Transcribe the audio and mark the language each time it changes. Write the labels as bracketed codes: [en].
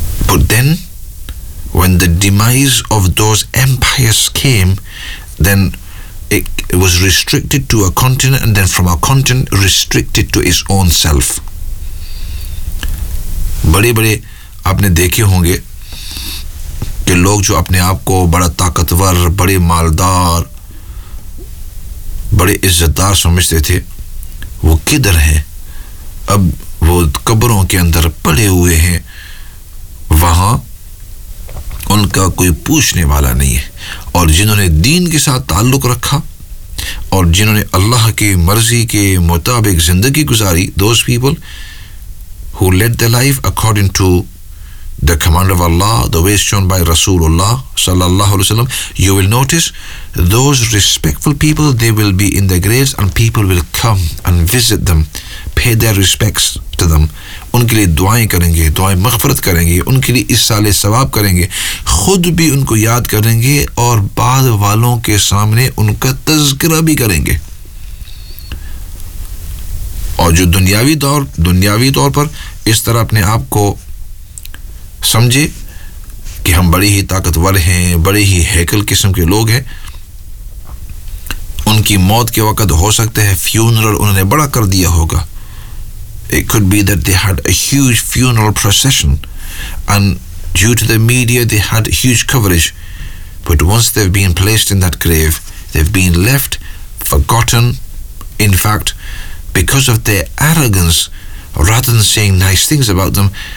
[en] But then, when the demise of those empires came, then it was restricted to a continent, and then from a continent restricted to its own self. [hi] बड़े बड़े आपने देखे होंगे कि लोग जो अपने आप को बड़ा ताकतवर, बड़े मालदार, बड़े इज्जतदार समझते थे, वो किधर हैं? अब वो कब्रों के अंदर पड़े हुए हैं. वहाँ उनका कोई पूछने वाला नहीं है. और जिन्होंने दीन के साथ ताल्लुक़ रखा और जिन्होंने अल्लाह की मर्ज़ी के मुताबिक ज़िंदगी गुजारी, [en] those people who led their life according to the command of Allah, the ways shown by Rasulullah sallallahu alaihi wasallam, you will notice those respectful people, they will be in their graves and people will come and visit them, pay their respects to them. [hi] उनके लिए दुआएं करेंगे, दुआएं मगफरत करेंगे, उनके लिए इस साले सवाब करेंगे, खुद भी उनको याद करेंगे और बाद वालों के सामने उनका तज़किरा भी करेंगे. और जो दुनियावी तौर पर इस तरह अपने आप को समझे कि हम बड़े ही ताकतवर हैं, बड़े ही हैकल किस्म के लोग हैं, उनकी मौत के वक़्त हो सकता है फ्यूनरल उन्होंने बड़ा कर दिया होगा. [en] It could be that they had a huge funeral procession and due to the media they had huge coverage, but once they've been placed in that grave, they've been left forgotten. In fact, because of their arrogance, rather than saying nice things about them,